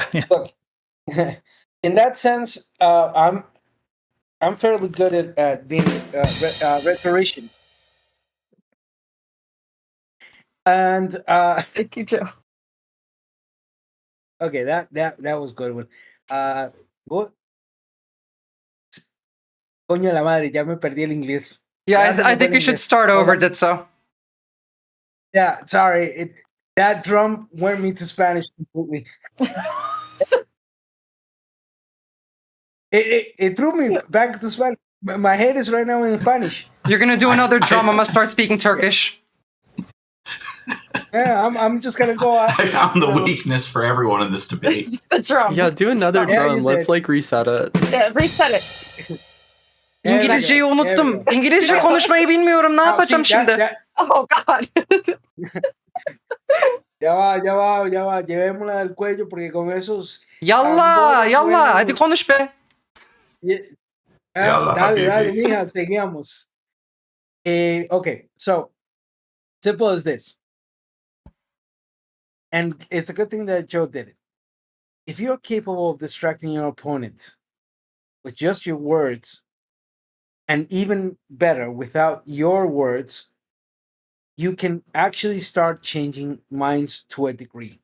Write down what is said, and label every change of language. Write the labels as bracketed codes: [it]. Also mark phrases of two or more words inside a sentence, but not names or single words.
[en] Look, in that sense, I'm fairly good at being rhetorician. And thank you, Joe. Okay, that was good one. What? [es] Coño la madre, ya me perdí el inglés. [en] Yeah, I think you should start over, Ditso. Yeah, sorry. That drum went me to Spanish completely. It threw me back to Spanish. My head is right now in Spanish. You're gonna do another drum. I'm gonna start speaking Turkish. Yeah, I'm just gonna go. I found the weakness for everyone in this debate. Just the drum. Yeah, do another drum. Let's like reset it. Yeah, reset it. [tr] İngilizceyi unuttum. İngilizce konuşmayı bilmiyorum. Ne yapacağım şimdi? [en] Oh God. [es] Ya va. Llevémosla del cuello porque con esos. [tr] Yalla. Hadi konuş be. [es] Dale, mija, seguimos. [en] Okay, so simple as this. And it's a good thing that Joe did it. If you're capable of distracting your opponent with just your words, and even better, without your words, you can actually start changing minds to a degree.